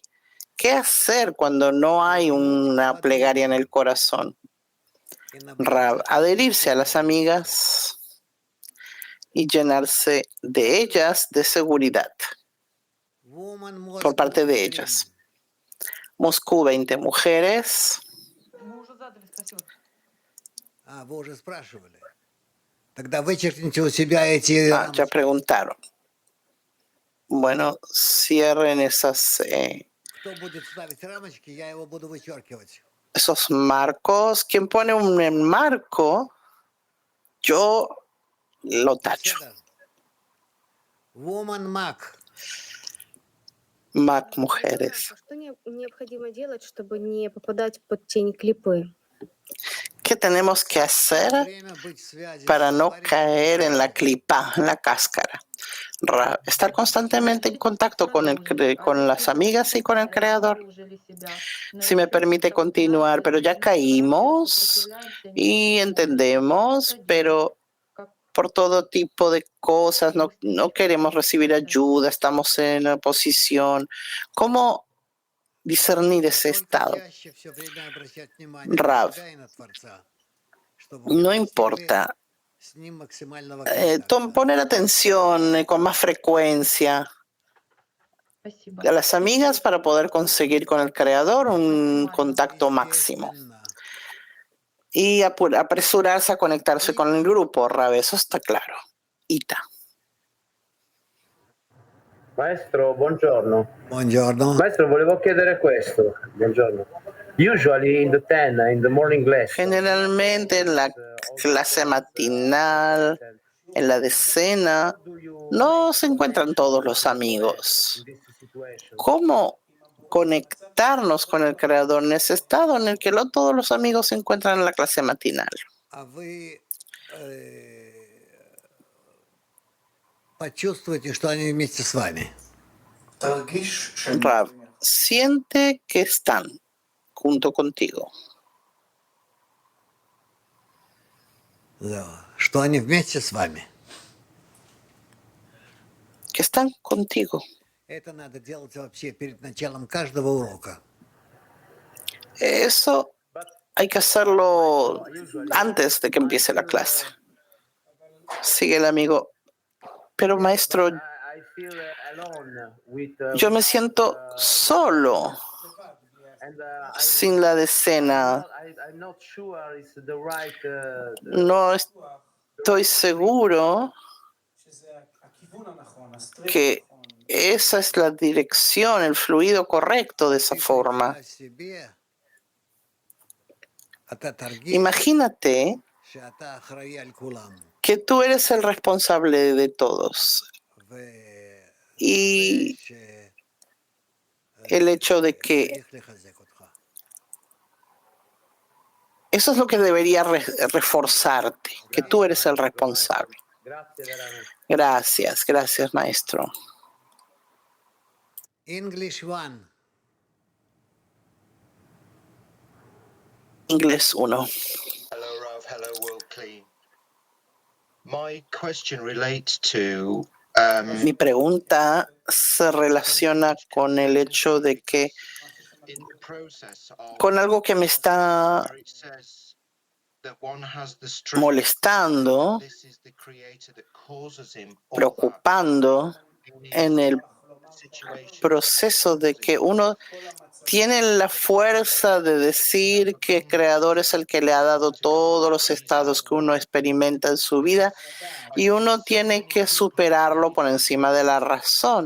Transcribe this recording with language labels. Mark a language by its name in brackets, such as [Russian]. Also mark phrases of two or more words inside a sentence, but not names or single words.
[Spanish] ¿Qué hacer cuando no hay una plegaria en el corazón? Rav, adherirse a las amigas y llenarse de ellas de seguridad [English] Woman [Spanish] por parte de [English] Moscow is [Spanish] ellas. Rim. Moscú 20 mujeres. [Russian] Мы уже задали, спасибо. Вы уже спрашивали. Тогда вычеркните у себя эти [Spanish] Ya [Russian] рамочки. [Spanish] preguntaron. Bueno, cierren [Russian] Кто будет ставить рамочки, я его буду вычеркивать. [Spanish] esos marcos. Quien pone un marco, yo lo tacho. [Russian] Все, да? [English] Woman Mac. [Spanish] Mac mujeres. [Russian] Что необходимо делать, чтобы не попадать под тень клипы? [Spanish] ¿Qué tenemos que hacer [Russian] Время быть в связи [Spanish] para [Russian] с [Spanish] no [Russian] Творцом. [Spanish] caer en la clipa, en la cáscara? Estar constantemente en contacto con las amigas y con el Creador. Si me permite continuar, pero ya caímos y entendemos, pero por todo tipo de cosas no queremos recibir ayuda, estamos en oposición. ¿Cómo discernir ese [Russian] Только [Spanish] estado? [Russian] чаще всё время обращать внимание [Spanish] Рав, [Russian] на себя и на Творца, чтобы [Spanish] No [Russian] достигли [Spanish] importa. [Russian] с ним максимального контакта. [Spanish] Poner atención con más frecuencia [Russian] Спасибо. [Spanish] a las amigas para poder conseguir con el Creador un contacto máximo. [Russian] Естественно. [Spanish] Y apresurarse a conectarse con el grupo, Rav, eso está claro. [Italian] Ita. Maestro, buongiorno. Buongiorno. Maestro, volevo chiedere questo. Buongiorno. [English] Usually in the morning lesson. [Spanish] Generalmente en la clase matinal, en la decena, no se encuentran todos los amigos. ¿Cómo conectarnos con el Creador en ese estado en el que todos los amigos se encuentran en la clase matinal. [Russian] А вы почувствуете, что они вместе с вами. [Spanish] Rav, siente que están junto contigo, [Russian] Да, что они вместе с вами. [Spanish] que están contigo. [Russian] Это надо делать вообще перед началом каждого урока. [Spanish] Eso hay que hacerlo antes de que empiece la clase. Sigue el amigo. Pero maestro, [English] I feel alone with, [Spanish] yo me siento solo [English] and [Spanish] sin la decena. [English] I'm not sure it's the right. [Spanish] No estoy seguro que esa es la dirección, el fluido correcto de esa forma. [Russian] О себе, [Hebrew] אתה תרגיש [Spanish] Imagínate [Hebrew] שאתה אחראי על כולם. [Spanish] que tú eres el responsable de todos. Y [Hebrew] וזה [Spanish] el hecho de que [Hebrew] שצריך לחזק אותך. [Spanish] eso es lo que debería reforzarte, que tú eres el responsable. [Italian] Grazie veramente. [Spanish] Gracias, gracias, maestro. [English] English 1. [Spanish] Inglés 1. [English] Hello, Rav. Hello, World Clean. My question relates to [Spanish] Mi pregunta se relaciona con el hecho de que, [English] in the process of [Spanish] con algo que me está [English] where it says that one has the strength. [Spanish] molestando, [English] This is the creator that causes him all that [Spanish] preocupando en el [English] situation. [Spanish] proceso de que uno tiene la fuerza de decir que el Creador es el que le ha dado todos los estados que uno experimenta en su vida y uno tiene que superarlo por encima de la razón.